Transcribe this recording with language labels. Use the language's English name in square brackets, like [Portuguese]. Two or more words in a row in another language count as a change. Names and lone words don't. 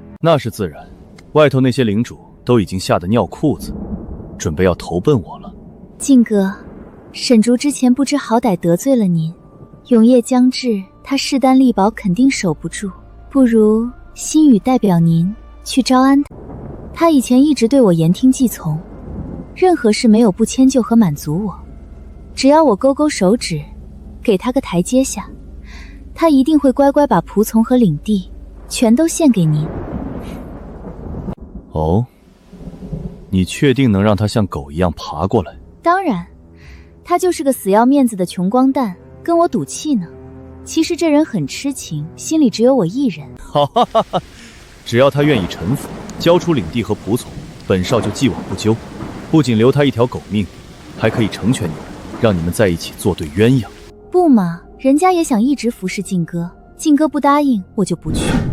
[Chinese] 那是自然，外頭那些領主都已經嚇得尿褲子，準備要投奔我了。靖哥，沈竹之前不知好歹得罪了您，永夜將至，他勢單力薄，肯定守不住。不如心雨代表您去招安他。他以前一直對我言聽計從，任何事沒有不遷就和滿足我。只要我勾勾手指，給他個台階下，他一定會乖乖把僕從和領地全都獻給您。哦，你確定能讓他像狗一樣爬過來？當然，他就是個死要面子的窮光蛋，跟我賭氣呢。其實這人很痴情，心裡只有我一人。哈哈哈哈！只要他願意臣服，交出領地和僕從，本少就既往不咎，不僅留他一條狗命，還可以成全你們，讓你們在一起做對鴛鴦。不嘛，人家也想一直服侍靖哥，靖哥不答應，我就不去。